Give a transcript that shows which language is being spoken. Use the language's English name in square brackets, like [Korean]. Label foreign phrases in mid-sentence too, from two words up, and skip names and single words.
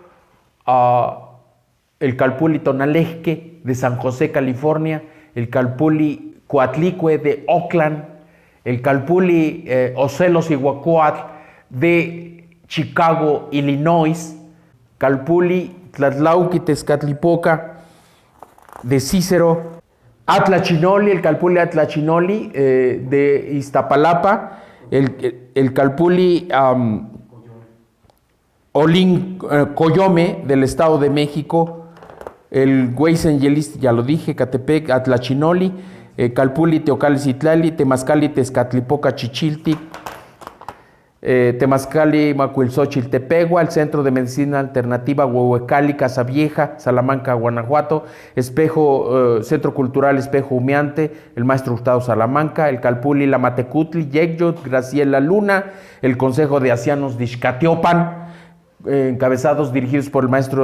[Spanish] el Calpuli Tonalejque de San José, California, el Calpuli Coatlicue de Oakland, el Calpuli Ocelos Iguacuatl de Chicago, Illinois, Calpuli Tlatlauqui Tezcatlipoca de Cícero, Atlachinoli, el Calpuli Atlachinoli de Iztapalapa, el Calpuli Coyome del Estado de México, el Hueysenyelisli, ya lo dije, Catepec, Atlachinoli, Calpuli Teocalli Citlali, Temazcali Tezcatlipoca Chichiltic, Temazcali Macuilxochitl Tepegua, el Centro de Medicina Alternativa Huehuecali, Casa Vieja, Salamanca, Guanajuato, Centro Cultural Espejo Humeante, el Maestro Hurtado Salamanca, el Calpuli Lamatecutli, Yecyot, Graciela Luna, el Consejo de Ancianos de Ixcatiopan, encabezados, dirigidos por el Maestro